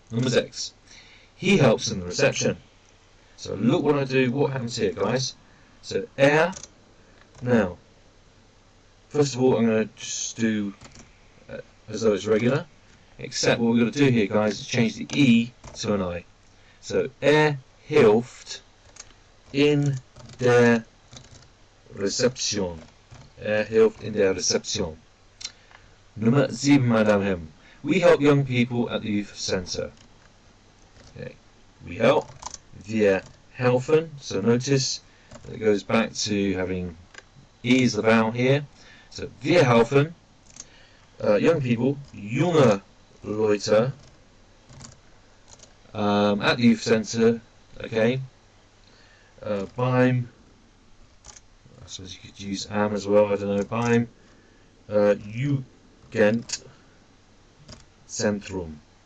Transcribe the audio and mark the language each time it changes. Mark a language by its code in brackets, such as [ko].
[en] Number 6, he helps in the reception. So, look what I do, what happens here, guys. So, now, first of all, I'm going to just do as though it's regular, except what we're going to do here, guys, is change the E to an I. [de] So, hilft in der Rezeption. Hilft in der Rezeption. Nummer 7, meine Damen und Herren. [en] We help young people at the youth centre. Okay. We help. [de] Wir helfen. [en] So notice it goes back to having E as the vowel here. So, [de] wir helfen [en] young people, [de] junge Leute, [en] at the youth centre, okay, beim, I suppose you could use am as well, I don't know, [de] beim Jugendzentrum.